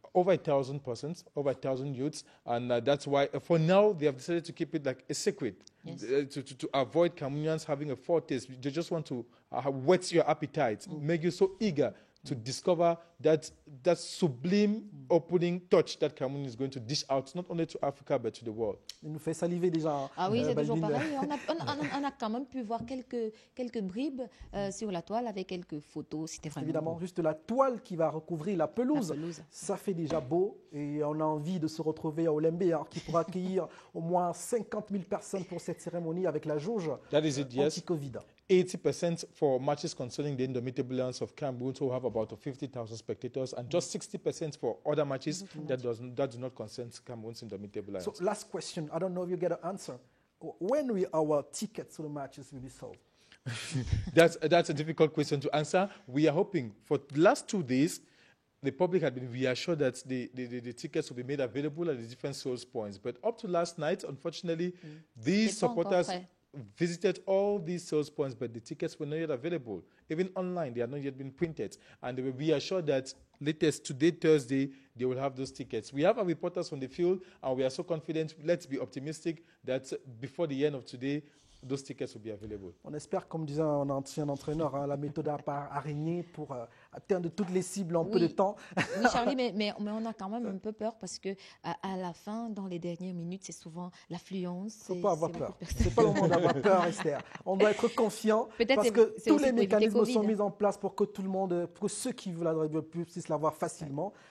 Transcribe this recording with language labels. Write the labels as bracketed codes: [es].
[en] Over 1,000 persons, over 1,000 youths, and that's why for now they have decided to keep it like a secret. Yes. To avoid Cameroonians having a foretaste. They just want to whet your appetite, make you so eager to discover that sublime opening touch that Cameroon is going to dish out, not only to Africa, but to the world. [fr] Il nous fait saliver déjà. Ah oui, c'est toujours pareil. On a quand même pu voir quelques bribes sur la toile avec quelques photos. C'était vraiment évidemment beau. Juste la toile qui va recouvrir la pelouse. Ça fait déjà beau et on a envie de se retrouver à Olembe, qui pourra accueillir au moins 50 000 personnes pour cette cérémonie avec la jauge anti-Covid. [en] 80% for matches concerning the Indomitable Lions of Cameroon, who have about 50,000 spectators, and just 60% for other matches that do not concern Cameroon's Indomitable Lions. So last question, I don't know if you get an answer. When will our tickets to the matches will be sold? That's a difficult question to answer. We are hoping for the last 2 days, the public had been reassured that the tickets will be made available at the different sales points. But up to last night, unfortunately, these supporters visited all these sales points, but the tickets were not yet available. Even online, they had not yet been printed. And they were reassured that latest today, Thursday, they will have those tickets. We have our reporters on the field, and we are so confident. Let's be optimistic that before the end of today, those tickets will be available. [fr] On espère, comme disait un ancien entraîneur, la méthode araignée pour atteindre toutes les cibles en peu de temps. Oui, Charlie, mais on a quand même un peu peur parce que à la fin, dans les dernières minutes, c'est souvent l'affluence. Il ne faut pas avoir peur. Ce n'est pas le moment d'avoir peur, Esther. On doit être confiant parce que tous les mécanismes sont mis en place pour que tout le monde, pour ceux qui veulent puissent l'avoir facilement.